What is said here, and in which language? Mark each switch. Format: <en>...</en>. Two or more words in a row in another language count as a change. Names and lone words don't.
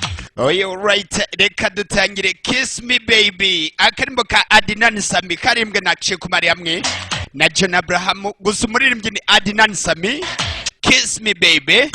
<rw>Oyo right, reka dutangire Kiss Me Baby. Akarimbo ka Adnan Sami karimbwe na Chikumari hamwe na John Abraham. Gusa umuririmbyi ni Adnan Sami. Kiss Me Baby.</rw>